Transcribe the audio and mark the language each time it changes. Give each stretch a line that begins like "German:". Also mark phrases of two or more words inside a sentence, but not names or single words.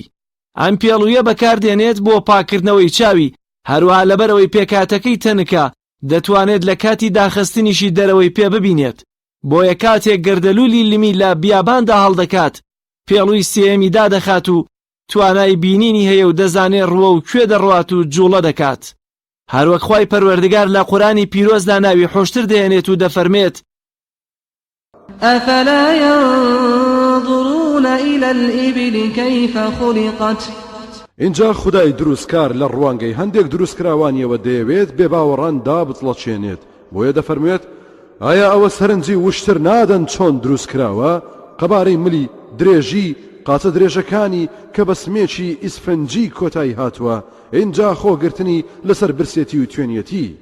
Central Kurdish: ئەم پێڵوویە بەکاردێنێت بۆ پاکردنەوەی چاوی هەروە لەبەرەوەی پێکاتەکەی تەنکە دەتوانێت لە کاتی داخستنیشی دەرەوەی پێ ببینێت بۆیە کاتێک گەردەلوولی لمی لە بیاباندا هەڵدەکات پێڵووی سێەمی دادەخات و توانای بینینی هەیە و دەزانێت ڕوە و کوێ دەڕوات و جوڵە دەکات. هەروەک خوای پەروەردگار لە قورآنی پیرۆزدا ناوی حۆشتر دەهێنێت و دەفەرمێت
Arabic: ئەفەلا ينظرون إلى الإبل كيف خلقت.
Central Kurdish: اینجا خدای دروستکار لە ڕوانگەی هەندێک دروستکراوانیەوە دەیەوێت بێ باوەڕان دابچڵەچێنێت بۆیە دەفەرمێت ئایا ئەوە سەرنجی وشتر نادەن چۆن دروستکراوە قەبارەی ملی درێژی قاچە درێژەکانی کە بە سمێکی ئیسفەنجی کۆتایی هاتووە اینجا خۆگرتنی لەسەر برسێتی و توێنیەتی.